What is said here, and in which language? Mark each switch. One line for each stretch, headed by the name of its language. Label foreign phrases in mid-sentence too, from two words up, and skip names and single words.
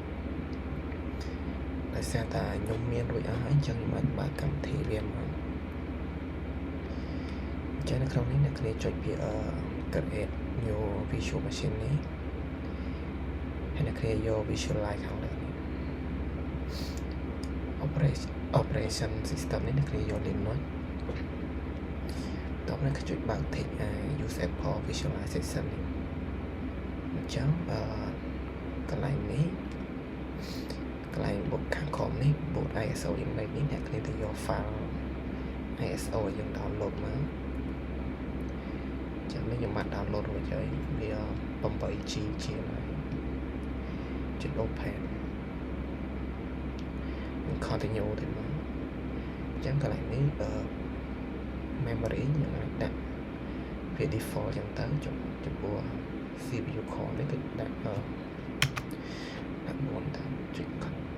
Khmer: ដោយសារតែខ្ញុំមានរួចអស់ហើយអញ្ចឹងខ្ញុំអាចបើកកម្មវិធីវាមកអញ្ចឹងនៅក្នុងនេះអ្នកគ្នាចុចពី
English: create new Virtual Machine
Khmer: នេះហើយអ្នកគ្នាយក visualize ខាងលើនេះ
English: operation system
Khmer: នេះអ្នកគ្នាយក Linux តោះអ្នកចុចបើក
English: tick use Apple visualization
Khmer: នេះអញ្ចឹងកន្លែងនេះកន្លែងបុកខាងក្រោមនេះបុក
English: ISO image
Khmer: នេះអ្នកគ្នាទៅយក
English: file ISO
Khmer: យើង download មក អញ្ចឹងនេះខ្ញុំបាន download រួចហើយវា 8GB ជាងហើយចុច
English: open continue
Khmer: ទៅមកអញ្ចឹងកន្លែងនេះ memory យើងអាចដាក់វា default អញ្ចឹងទៅចំពោះ
English: CPU core
Khmer: នេះគឺដាក់4ទៅចុច អ